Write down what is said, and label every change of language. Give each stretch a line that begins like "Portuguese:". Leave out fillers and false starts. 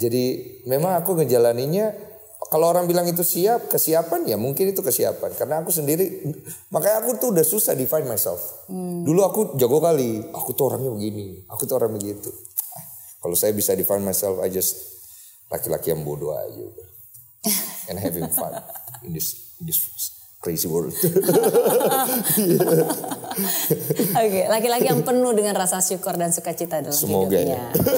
Indonesian: Jadi memang aku ngejalaninya, kalau orang bilang itu kesiapan ya mungkin itu kesiapan. Karena aku sendiri, makanya aku tuh udah susah
English: define myself.
Indonesian: Dulu aku jago kali, aku tuh orangnya begini, aku tuh orang begitu. Kalau saya bisa
English: define myself, I just
Indonesian: laki-laki yang bodoh aja.
English: And having fun in this crazy world.
Indonesian: Oke, laki-laki yang penuh dengan rasa syukur dan sukacita dalam hidupnya.